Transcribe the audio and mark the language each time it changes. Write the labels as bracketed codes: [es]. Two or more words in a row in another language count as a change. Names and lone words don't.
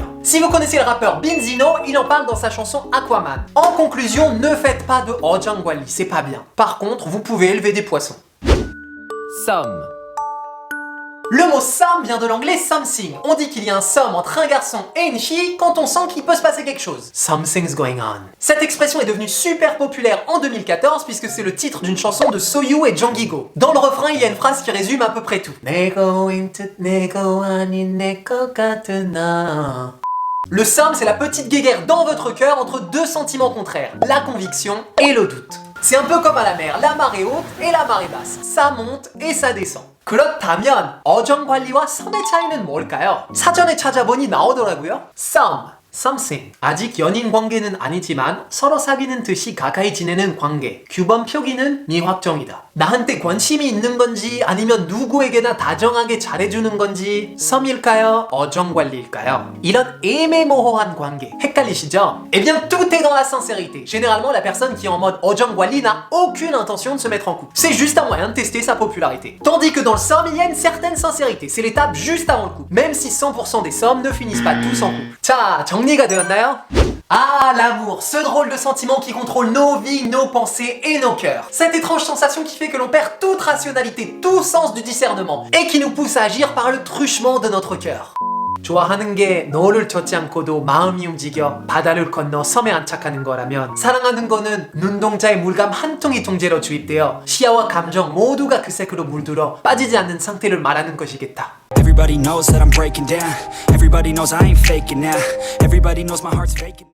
[fr] Si vous connaissez le rappeur Binzino, il en parle dans sa chanson Aquaman. En conclusion, ne faites pas de Ojang Gwali, c'est pas bien. Par contre, vous pouvez élever des poissons. Somme. Le mot some vient de l'anglais something. On dit qu'il y a un some entre un garçon et une fille quand on sent qu'il peut se passer quelque chose. [en] Something's going on. [fr] Cette expression est devenue super populaire en 2014 puisque c'est le titre d'une chanson de Soyu et Jonggi-go. Dans le refrain, il y a une phrase qui résume à peu près tout. Le some, c'est la petite guéguerre dans votre cœur entre deux sentiments contraires, la conviction et le doute. C'est un peu comme à la mer, la marée haute et la marée basse. Ça monte et ça descend. [ko] 그렇다면 어정관리와 썸의 차이는 뭘까요? 사전에 찾아보니 나오더라고요. [en] Some, something. [ko] 아직 연인 관계는 아니지만 서로 사귀는 듯이 가까이 지내는 관계. 규범 표기는 미확정이다. 나한테 관심이 있는 건지 아니면 누구에게나 다정하게 잘해주는 건지 썸일까요? 어정관리일까요? 이런 애매모호한 관계 헷갈리시죠? [fr] Eh bien tout est dans la sincérité. Généralement la personne qui est en mode 어정관리 n'a aucune intention de se mettre en couple. C'est juste un moyen de tester sa popularité. Tandis que dans le 썸 il y a une certaine sincérité. C'est l'étape juste avant le couple. Même si 100% des 썸 ne finissent pas tous en couple. [ko] 자, 정리가 되었나요? [fr] Ah, l'amour, ce drôle de sentiment qui contrôle nos vies, nos pensées et nos cœurs. Cette étrange sensation qui fait que l'on perd toute rationalité, tout sens du discernement et qui nous pousse à agir par le truchement de notre cœur. [ko] 좋아하는 게 너를 쫓지 않고도 마음이 움직여 바다를 건너 섬에 안착하는 거라면 사랑하는 거는 눈동자의 물감 한 통이 통째로 주입되어 시야와 감정 모두가 그 색으로 물들어 빠지지 않는 상태를 말하는 것이겠다. [en] Everybody knows that I'm breaking down. Everybody knows I ain't faking now. Everybody knows my heart's faking.